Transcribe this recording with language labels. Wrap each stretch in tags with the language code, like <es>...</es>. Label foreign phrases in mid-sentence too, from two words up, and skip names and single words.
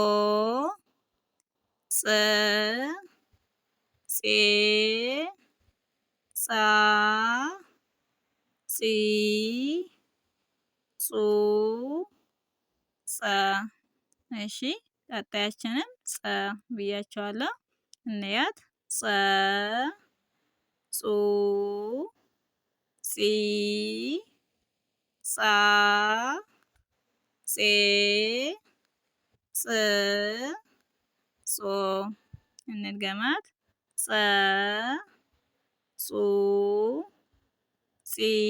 <am>ጸ ፄ ጻ ጺ ጹ ጸ። እሺ ቀጣያችንም ጸ ብያቸዋለሁ። እንያት ጸ ጹ ጺ ጻ ፄ ጽ ጾ እንድገማት ጸ ጹ ጺ</am>